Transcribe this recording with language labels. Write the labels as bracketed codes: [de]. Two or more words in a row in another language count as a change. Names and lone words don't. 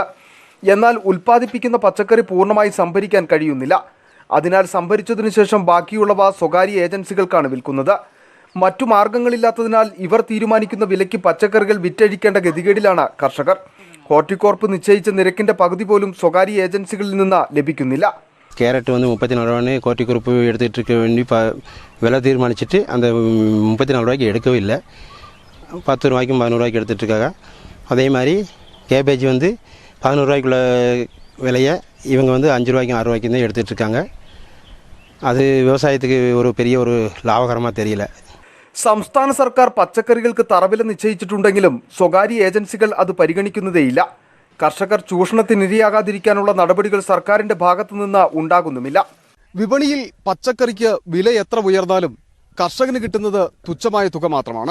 [ml] എന്നാൽ ഉൽപ്പാദിപ്പിക്കുന്ന പച്ചക്കറി പൂർണ്ണമായി സംഭരിക്കാൻ കഴിയുന്നില്ല. അതിനാൽ സംഭരിച്ചതിനു ശേഷം ബാക്കിയുള്ളവ സ്വകാര്യ ഏജൻസികൾക്കാണ് വിൽക്കുന്നത്. മറ്റു മാർഗങ്ങളില്ലാത്തതിനാൽ ഇവർ തീരുമാനിക്കുന്ന വിലയ്ക്ക് പച്ചക്കറികൾ വിറ്റഴിക്കേണ്ട ഗതികേടിലാണ് കർഷകർ. ഹോർട്ടികോർപ്പ് നിശ്ചയിച്ച നിരക്കിന്റെ പകുതി പോലും സ്വകാര്യ ഏജൻസികളിൽ നിന്ന് ലഭിക്കുന്നില്ല. [ta] கேரட் 34 ரூபான்னு ஹார்ட்டிகோர்ப்பு எடுத்துகிட்டு இருக்க வேண்டி விலை தீர்மானிச்சுட்டு அந்த 34 ரூபாய்க்கு எடுக்கவே இல்லை. 10 ரூபாய்க்கும் 11 ரூபாய்க்கு எடுத்துகிட்டு இருக்காங்க. அதே மாதிரி கேபேஜ் 11 ரூபாய்க்குள்ள விலையை இவங்க 5 ரூபாய்க்கும் 6 ரூபாய்க்கும் தான் எடுத்துகிட்டு இருக்காங்க. அது விவசாயத்துக்கு ஒரு பெரிய ஒரு லாபகரமாக தெரியல. [ml] സംസ്ഥാന സർക്കാർ പച്ചക്കറികൾക്ക് തറവില നിശ്ചയിച്ചിട്ടുണ്ടെങ്കിലും സ്വകാര്യ ഏജൻസികൾ അത് പരിഗണിക്കുന്നതേയില്ല. കർഷകർ ചൂഷണത്തിനിരയാകാതിരിക്കാനുള്ള നടപടികൾ സർക്കാരിന്റെ ഭാഗത്തുനിന്ന് ഉണ്ടാകുന്നുമില്ല. വിപണിയിൽ പച്ചക്കറിക്ക് വില എത്ര ഉയർന്നാലും കർഷകന് കിട്ടുന്നത് തുച്ഛമായ തുക മാത്രമാണ്.